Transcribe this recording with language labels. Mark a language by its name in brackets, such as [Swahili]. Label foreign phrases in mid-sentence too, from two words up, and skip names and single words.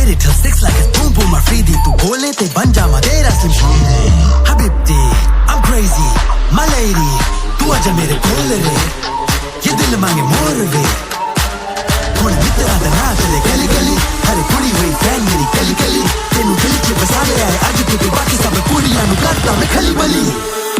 [Punjabi] 6 [English] like it's boom boom [Punjabi] Afridi ਤੂ ਬੋਲੇ ਤੇ ਬਣ ਜਾਮਾ ਤੇਰਾ Slim Shady Habibti [English] I'm crazy My lady [Punjabi] ਤੂ ਆਜਾ ਮੇਰੇ ਕੋਲ ਰੇ ਯੇ ਦਿਲ ਮੰਗੇ ਮੋਰ ਵੇ ਕੋਣੇ ਮਿੱਤਰਾ ਦਾ ਨਾ ਚੱਲੇ ਗਲੀ ਗਲੀ ਹਾਰੇ ਕੁੜੀ ਹੋਈ ਫੈਨ ਮੇਰੀ ਗਲੀ ਗਲੀ ਤੈਨੂੰ ਦਿਲ ਚ ਬਸਾ ਲੇ ਆਏ ਅੱਜ ਤੂ ਬਾਕੀ ਸਬ ਕੁੜੀਆਂ ਨੂੰ ਕਰਤਾ ਮੈਂ ਖਾਲੀ ਬਾਲੀ